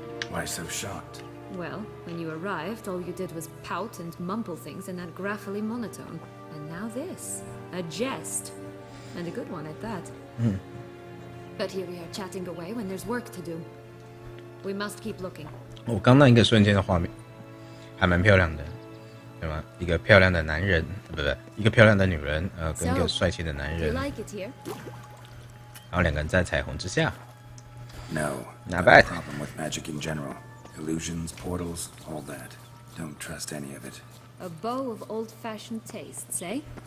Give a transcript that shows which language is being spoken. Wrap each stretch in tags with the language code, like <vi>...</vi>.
<en>Why so shocked? Well, when you arrived, all you did was pout and mumble things in that graphically monotone. And now this. A jest. And a good one at that. But here we are chatting away when there's work to do. We must keep looking.</en> <zh>我刚那一个瞬间的画面还蛮漂亮的，对吗？一个漂亮的男人，不，一个漂亮的女人，跟一个帅气的男人，然后两个人在彩虹之下。</zh> <en>No, not bad. Problem with magic in general. Illusions, portals, all that. Don't trust any of it. A bow of old-fashioned tastes, eh?</en>